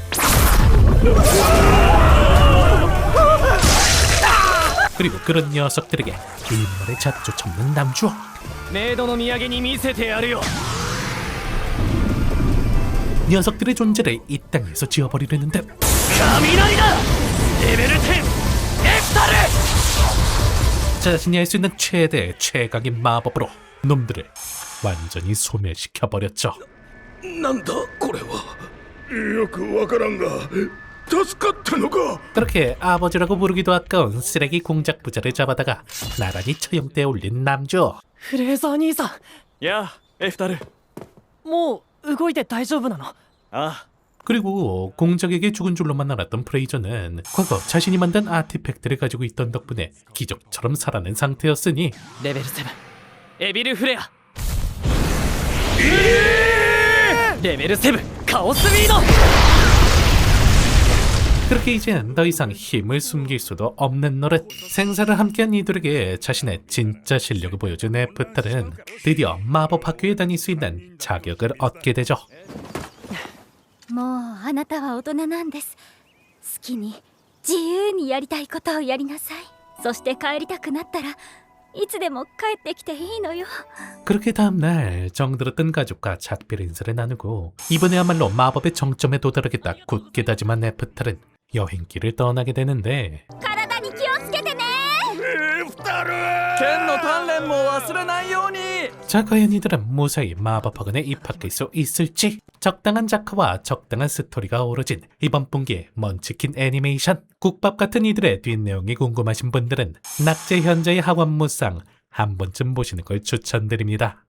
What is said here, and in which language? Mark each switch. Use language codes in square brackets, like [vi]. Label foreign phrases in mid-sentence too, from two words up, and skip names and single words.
[ko] 그리고 그런 녀석들에게 일말의 자조차 없는 남주. [ja] メイドの土産に見せてやるよ [ko] 녀석들의 존재를 이 땅에서 지워버리려는데 [ja] 雷だレベル10エクタル [ko] 자신이 할 수 있는 최대 최강의 마법으로 놈들을 완전히 소멸시켜버렸죠. [ja] なんだこれはよくわからんが助かったのか [ko] 그렇게 아버지라고 부르기도 아까운 쓰레기 공작 부자를 잡아다가 나란히 처형대에 올린 남주. [ja] フレイザー兄さんやあエフタルもう動いて大丈夫なのああ [ko] 그리고 공작에게 죽은 줄로만 알았던 프레이저는 과거 자신이 만든 아티팩트를 가지고 있던 덕분에 기적처럼 살아낸 상태였으니 [ja] レベル7エビルフレアレベル7カオスビード [ko] 그렇게 이젠 더 이상 힘을 숨길 수도 없는 노릇. 생사를 함께한 이들에게 자신의 진짜 실력을 보여준 애프탈은 드디어 마법 학교에 다닐 수 있는 자격을 얻게 되죠. [ja] もうあなたは大人なんです。好きに自由にやりたいことをやりなさい。そして帰りたくなったらいつでも帰ってきていいのよ。 [ko] 그렇게 다음날 정들었던 가족과 작별 인사를 나누고 이번에야말로 마법의 정점에 도달하겠다 굳게 다짐한 애프탈은 여행길을 떠나게 되는데 [ja] 体に気をつけてね。剣の鍛錬も忘れないように [ko] 자, 과연 이들은 무사히 마법학원에 입학할 수 있을지? 적당한 작화와 적당한 스토리가 어우러진 이번 분기의 먼치킨 애니메이션. 국밥 같은 이들의 뒷내용이 궁금하신 분들은 낙제 현재의 학원 무쌍 한 번쯤 보시는 걸 추천드립니다.